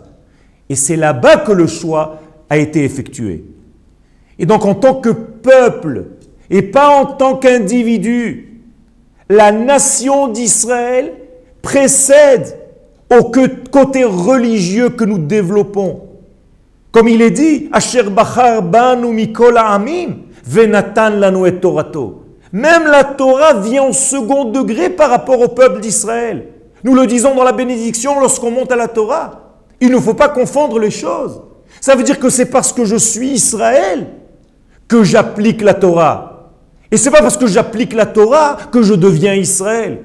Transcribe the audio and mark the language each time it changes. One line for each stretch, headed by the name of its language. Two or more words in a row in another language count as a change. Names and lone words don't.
French: Et c'est là-bas que le choix a été effectué. Et donc en tant que peuple, et pas en tant qu'individu, la nation d'Israël précède au côté religieux que nous développons. Comme il est dit,
Hebrew: אשר בחר בנו מכל העמים ונתן לנו את תורתו.
French: Même la Torah vient en second degré par rapport au peuple d'Israël. Nous le disons dans la bénédiction lorsqu'on monte à la Torah. Il ne faut pas confondre les choses. Ça veut dire que c'est parce que je suis Israël que j'applique la Torah. Et ce n'est pas parce que j'applique la Torah que je deviens Israël.